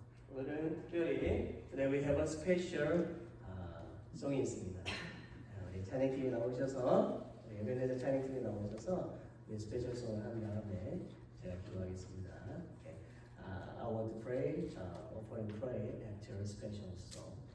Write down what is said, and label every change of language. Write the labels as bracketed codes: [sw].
[ko] 오늘은 특별히 [en] Today we have a special [ko] 송이 있습니다. 우리 찬양팀이 나오셔서 우리 에베네저 찬양팀이 나오셔서 우리 스페셜 송을 한 다음에 제가 기도하겠습니다. [en] Okay. I want to pray, offer and pray after a special song.